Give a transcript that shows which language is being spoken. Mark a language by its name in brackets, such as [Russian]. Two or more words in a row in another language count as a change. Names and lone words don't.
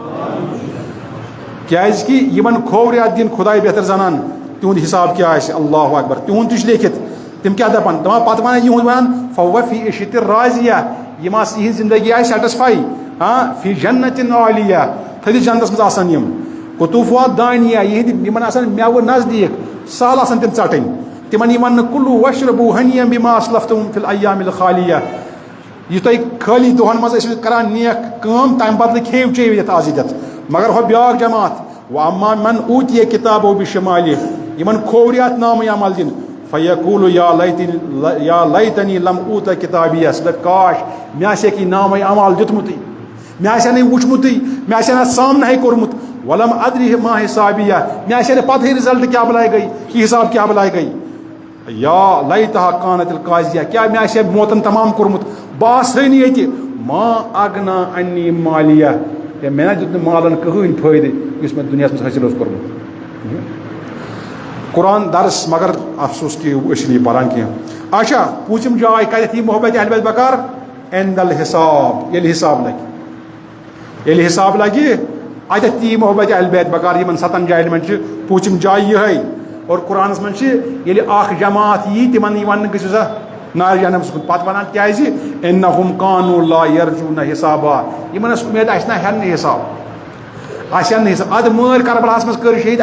[Kashmiri] کیٛازِ کہِ یِمن کھوورِ اَتھ دِنۍ خۄداے بہتر زانان تِہُنٛد حِساب کیٛاہ آسہِ [Arabic] اللہُ اکبر [Kashmiri] تِہُنٛد تہِ چھُ لیکھِتھ تِم کیٛاہ دَپان پَتہٕ وَنان یِہُنٛد وَنان [Arabic] فَہُوَ فی عیشَةٍ راضیہ [Kashmiri] یِم آسہٕ یِہِنٛز زندگی آسہِ سیٹٕسفاے [Arabic] فی جنتٍ عالیہ [Kashmiri] تھٔدِس جنتس منٛز آسان یِم [Arabic] قطوٗفہا دانیہ [Kashmiri] یِہِنٛدِ یِمن آسان میوٕ نزدیٖک سہل آسان تِم ژَٹٕنۍ تِمن یی وَننہٕ [Arabic] کُلوٗ وَشربوٗ ہنیٖم بِما اسلفتُم فی الایام الخالیہ [Kashmiri] یہِ تۄہہِ خٲلی دۄہن منٛز ٲسِو کران نیک کٲم تَمہِ بدلہٕ کھیٚیِو چیٚیِو یَتھ آز ییٚتٮ۪تھ مگر ہۄ بیٛاکھ جماعت [Arabic] وَأَمَّا مَنْ أُوتِیَ کِتابَہُ بِشِمالِهِ [Kashmiri] یِمن کھوورِ اَتھ نامے عمل دِنہٕ [Arabic] فَیَقوٗلُ یا لیتنی لم اوٗتَ کِتابِیَہ [Kashmiri] سُہ دَپہِ کاش مےٚ آسہِ یہِ نامے عمل دیُتمُتٕے مےٚ آسہِ ہا نہٕ وٕچھمُتٕے مےٚ آسہِ ہا نہٕ سامنَے کوٚرمُت [Arabic] وَلم ادری ما حِسابِیہ [Kashmiri] مےٚ آسہِ ہا نہٕ پَتہٕے رِزلٹ کیٛاہ بَلاے گٔے یہِ حِساب کیٛاہ بَلاے گٔے [Arabic] یا لیتہا کانت القاضیہ [Kashmiri] کیٛاہ مےٚ آسہِ ہا موتن تمام کوٚرمُت بہٕ آسہٕ نہٕ ییٚتہِ [Arabic] ما اگنا انی مالیہ [Kashmiri] ہے مےٚ نہ دیُت نہٕ مالن کٕہٕنۍ فٲیدٕ یُس مےٚ دُنیاہس منٛز حٲصِل اوس کوٚرمُت قرآن درس مگر افسوس کہِ أسۍ چھِنہٕ یہِ پران کینٛہہ اچھا پوٗژِم جاے کتٮ۪تھ یی محبت اہل بیت بکار [Arabic] عند الحساب [Kashmiri] ییٚلہِ حساب لگہِ اتٮ۪تھ تہِ یی محبت اہل بیت بکار یِمن 7 جاین منٛز چھِ پوٗژِم جاے یِہے اور قرآنس منٛز چھِ ییٚلہِ اکھ جماعت یی تِمن یی وننہٕ گٔژھِو سا نارِ جہنمس کُن پتہٕ ونان کیٛازِ [Arabic] انہم کانوا لا یرجوٗنہ حسابا [Kashmiri] یِمن ٲس اُمید اَسہِ نہ ہٮ۪ن نہٕ حساب اَسہِ ہٮ۪ن نہٕ حساب ادٕ مٲرۍ کربلاہس منٛز کٔر شہیٖد